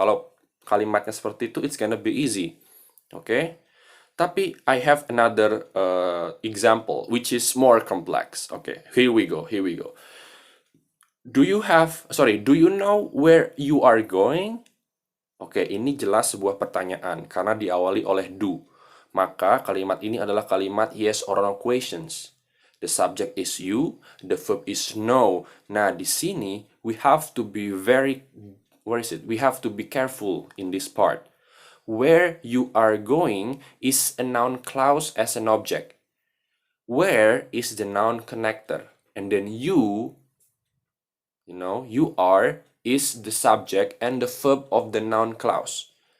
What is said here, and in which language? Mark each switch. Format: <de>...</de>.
<id>Kalau kalimatnya seperti itu,</id> <en>it's gonna be easy. Okay? Tapi I have another example which is more complex. Okay, here we go. Do you know where you are going?</en> <id>Oke, ini jelas sebuah pertanyaan karena diawali oleh do. Maka kalimat ini adalah kalimat yes or no questions.</id> <en>The subject is you, the verb is know.</en> <id>Nah, di sini</id> <en>we have to be We have to be careful in this part. Where you are going is a noun clause as an object. Where is the noun connector? And then you are is the subject and the verb of the noun clause.</en>